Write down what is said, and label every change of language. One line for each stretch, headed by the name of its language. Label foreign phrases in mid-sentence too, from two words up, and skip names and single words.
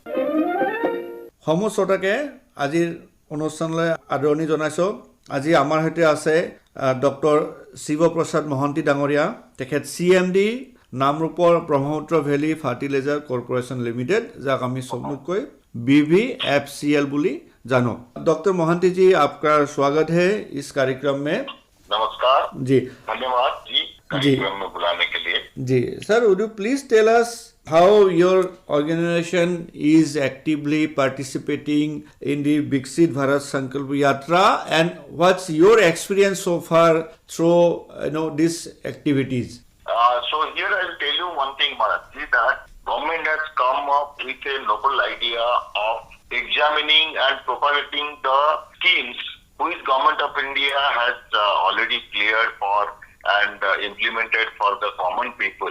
Assamese: সমূহ শ্ৰোতাকে আজিৰ অনুষ্ঠানলৈ আদৰণি জনাইছোঁ। আজি আমাৰ সৈতে আছে ডক্টৰ শিৱ প্ৰসাদ মহান্তি ডাঙৰীয়া, তেখেত CMD নামৰূপৰ ব্ৰহ্মপুত্ৰ ভেলী ফাৰ্টিলাইজাৰ কৰ্পোৰেশ্যন লিমিটেড, যাক আমি চমুকৈ BVFCL বুলি জানো।
Hindi: डॉक्टर मोहंती जी, आपका स्वागत है इस कार्यक्रम में। नमस्कार जी, धन्यवाद जी कार्यक्रम में बुलाने के लिए। जी सर,
English: would you please tell us how your organization is actively participating in the Viksit Bharat Sankalp Yatra, and what's your experience so far through these activities? So here I will tell you one thing, Mohanty, that government has come up with a noble idea of examining and propagating the schemes which government of India has already cleared for and implemented for the common people.